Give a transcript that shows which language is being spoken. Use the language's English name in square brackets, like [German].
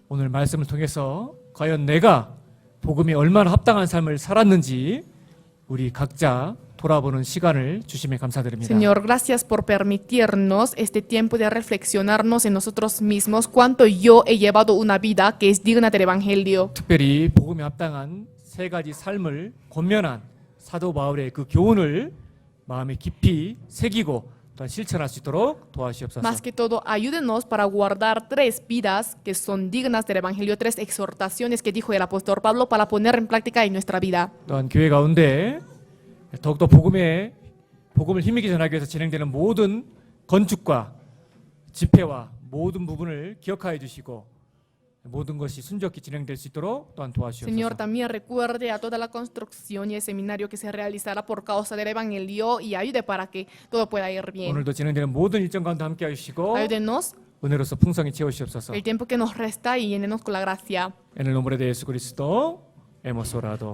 [Korean] 오늘 말씀을 통해서 과연 내가 복음이 얼마나 합당한 삶을 살았는지 우리 각자 돌아보는 시간을 주심에 감사드립니다. [Spanish] Señor, gracias por permitirnos este tiempo de reflexionarnos en nosotros mismos cuánto yo he llevado una vida que es digna del Evangelio. [Korean] 특별히 복음에 합당한 세 가지 삶을 권면한 사도 바울의 그 교훈을 마음에 깊이 새기고 또한 실천할 수 있도록 도와주시옵소서. [Spanish] Más que todo, ayúdenos para guardar 3 vidas que son dignas del Evangelio, 3 exhortaciones que dijo el apóstol Pablo para poner en práctica en nuestra vida. [Korean] 또한 교회 가운데 더욱더 복음을 힘있게 전하기 위해서 진행되는 모든 건축과 집회와 모든 부분을 기억하여 주시고 모든 것이 순조롭게 진행될 수 있도록 또한 도와주시옵소서. [Spanish] Señor, también recuerde a toda la construcción y el seminario que se realizará por causa del Evangelio y ayude para que todo pueda ir bien. [Korean] 오늘도 진행되는 모든 일정 가운데 함께 해주시고 [Spanish] Ayúdenos [Korean] 은혜로서 풍성히 채우시옵소서. [Spanish] el tiempo que nos resta y llenenos con la gracia. En el nombre de Jesucristo hemos orado.